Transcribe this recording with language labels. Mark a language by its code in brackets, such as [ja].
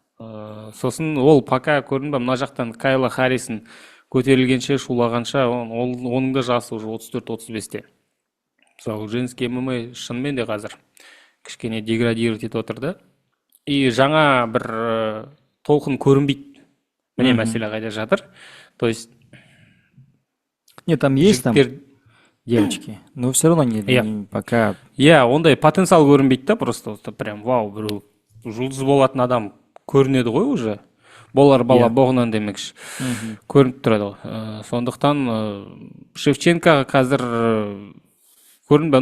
[kk] Сосын ол [ru] пока [kk] көрінбі, мына жақтан Кайла Харрисон көтерілгенше, шулағанша, оның да жасы [ru] уже [kk] 34-35-те. Мысалы, женский ММА шынымен де қазір кішкене [ru] деградировать [kk] етіп отырды. И жаңа бір толқын көрінбейді. Міне мәселе қайда жатыр. [ru] То есть... Нет, там есть там девочки, но все равно не пока... [kk] Ондай потенциал көрінбейді да, [ru] просто прям вау, [kk] бір жұлдыз болатын адам көрінеді ғой [ru] уже. [kk] Болар бала боғынан демекші. Көрініп тұрады ғой. Сондықтан Шевченко қазір көрінбі.